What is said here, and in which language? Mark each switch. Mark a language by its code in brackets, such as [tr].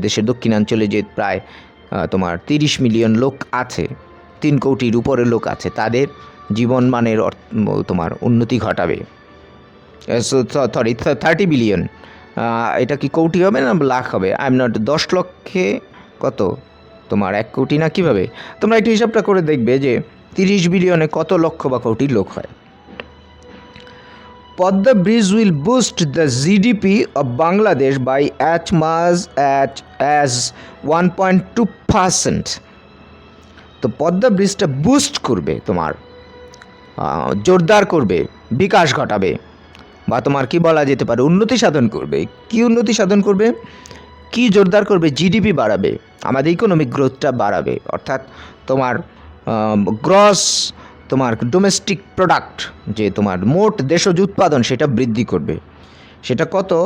[bn] দেশের দক্ষিণাঞ্চলে যে প্রায় তোমার 30 মিলিয়ন লোক আছে, 3 কোটির উপরে লোক আছে, তাদের জীবনমানের তোমার উন্নতি ঘটাবে। সরি 30 বিলিয়ন, এটা কি কোটি হবে না লাখ হবে? [en] I am not, [bn] 10 লক্ষে কত তোমার 1 কোটি না কীভাবে? তোমরা একটু হিসাবটা করে দেখবে যে 30 বিলিয়নে কত লক্ষ বা কোটি লোক হয়। [en] Padma Bridge will boost the GDP of Bangladesh by as much as 1.2%. [bn] তো পদ্মা ব্রিজটা বুস্ট করবে, তোমার জোরদার করবে, বিকাশ ঘটাবে, বা তোমার কি বলা যেতে পারে উন্নতি সাধন করবে। কি উন্নতি সাধন করবে, কি জোরদার করবে? জিডিপি বাড়াবে, আমাদের ইকোনমিক গ্রোথটা বাড়াবে, অর্থাৎ তোমার গ্রস তোমার ডোমেস্টিক প্রোডাক্ট, যে তোমার মোট দেশজ উৎপাদন, সেটা বৃদ্ধি করবে। সেটা কত?